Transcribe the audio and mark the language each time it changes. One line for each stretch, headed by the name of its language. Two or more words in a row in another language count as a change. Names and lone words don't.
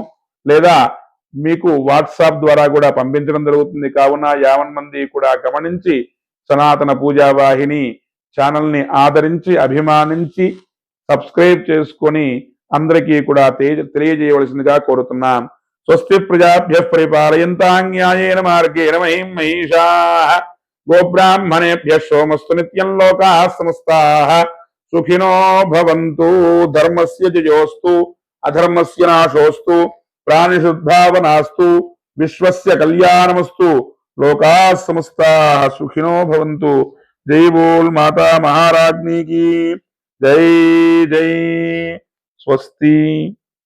Telugu: లేదా మీకు వాట్సాప్ ద్వారా కూడా పంపించడం జరుగుతుంది. కావున 50 మంది కూడా గమనించి సనాతన పూజా వాహిని ఛానల్ని ఆదరించి, అభిమానించి, సబ్స్క్రైబ్ చేసుకొని అందరికీ కూడా తెలియజేయవలసిందిగా కోరుతున్నాం.
Sanskrit: స్వస్తి ప్రజాభ్యః పరిపాలయంతాం న్యాయేన మార్గేణ మహిం మహిషాః గోబ్రాహ్మణేభ్యః సోమస్తు నిత్యం లోకాః సమస్తాః సుఖినో భవంతు. ధర్మస్య జయోస్తు అధర్మస్య నాశోస్తు ప్రాణిశుద్ధావనాస్తు విశ్వస్య కళ్యాణమస్తు లోకాః సమస్తాః సుఖినో భవంతు.
Hindi: जय बोल माता महाराज्ञी की जय. जय. स्वस्ति.